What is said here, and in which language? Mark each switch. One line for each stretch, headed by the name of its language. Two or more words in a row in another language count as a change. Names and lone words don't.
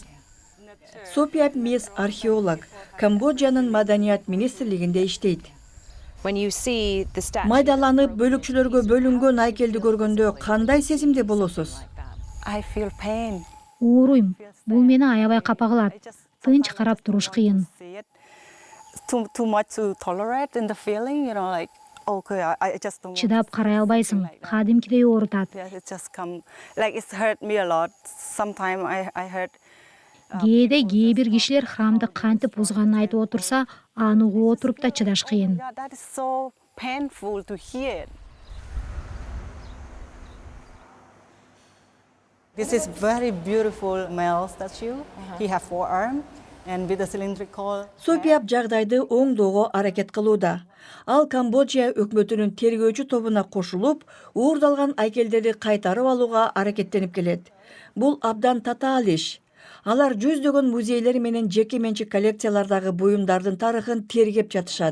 Kyrgyz: Сопиап Мес археолог Камбоджанын маданият министрлигинде иштейт. Майдаланып, бөлүкчүлөргө бөлүнгөн айкелди көргөндө кандай сезимде болосуз? Ооруйм. Бул мени аябай капа кылат. Тынч карап туруш кыйын.
English: too much to tolerate in the feeling, like okay, I just don't.
Kyrgyz: Чыдап карай албайсың, кадимкидей оорутат.
English: Yeah, it just come like it's hurt me a lot. Sometimes I hurt.
Kyrgyz: Кээде кээ бир кишилер храмды кантип бузганын айтып отурса, аны угуп отуруп да чыдаш кыйын.
English: Yeah, that is so painful to hear. This is very beautiful male statue. He have 4 arms and with a cylindrical.
Kyrgyz: Сопиап жагдайды оңдоого аракет кылууда. Ал Камбоджа өкмөтүнүн тергөөчү тобуна кошулуп, уурдалган айкелдерди кайтарып алууга аракеттенип келет. Бул абдан татаал иш. Алар жүздөгөн музейлер менен жеке менчик коллекциялардагы буюмдардын тарыхын тергеп жатышат.